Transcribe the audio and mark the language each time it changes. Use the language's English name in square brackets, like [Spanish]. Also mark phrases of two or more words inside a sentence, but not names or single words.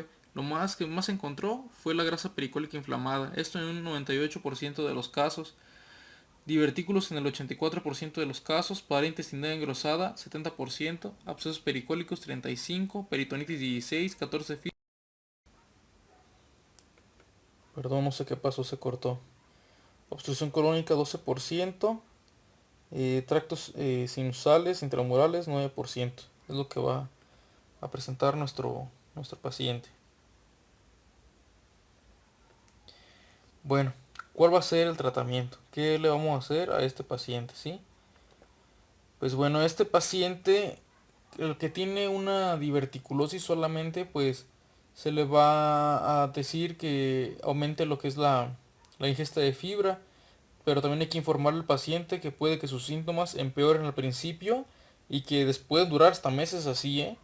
[Spanish] Lo más que más se encontró fue la grasa pericólica inflamada, esto en un 98% de los casos, divertículos en el 84% de los casos, pared intestinal engrosada 70%, abscesos pericólicos 35%, peritonitis 16%, 14%. Perdón, no sé qué pasó, se cortó. Obstrucción colónica 12%, tractos sinusales intramurales 9%. Es lo que va a presentar nuestro paciente. Bueno, ¿cuál va a ser el tratamiento? ¿Qué le vamos a hacer a este paciente? ¿Sí? Pues bueno, este paciente, el que tiene una diverticulosis solamente, pues se le va a decir que aumente lo que es la ingesta de fibra, pero también hay que informar al paciente que puede que sus síntomas empeoren al principio y que después durar hasta meses así, ¿eh?